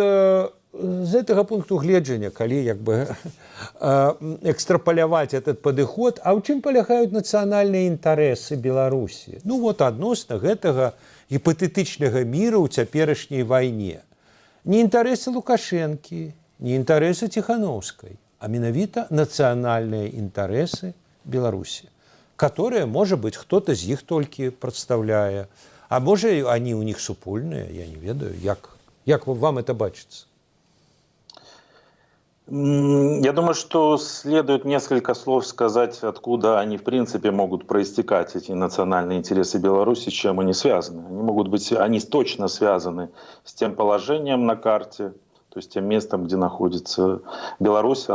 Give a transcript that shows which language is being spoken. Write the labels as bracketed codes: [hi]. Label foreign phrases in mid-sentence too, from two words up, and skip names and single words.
[be] Вот з гэтага пункту гледжання, калі як бы экстрапаляваць этот падыход, а ў чым палягаюць нацыянальныя інтарэсы Беларусі? Ну вот адносна гэтага гіпатэтычнага міру ў цяперашняй вайне. Не інтарэсы Лукашэнкі, не інтарэсы Ціханаўскай, а менавіта нацыянальныя інтарэсы Беларусі, [ru] которые, может быть, кто-то [be] з іх толькі прадстаўляе, а можа, [ru] они у них [be] супольныя, я не ведаю, як вам это бачыцца? [ru] Я думаю, что следует несколько слов сказать, откуда они в принципе могут проистекать, эти национальные интересы Беларуси, с чем они связаны. Они точно связаны с тем положением на карте, то есть тем местом, где находится Беларусь.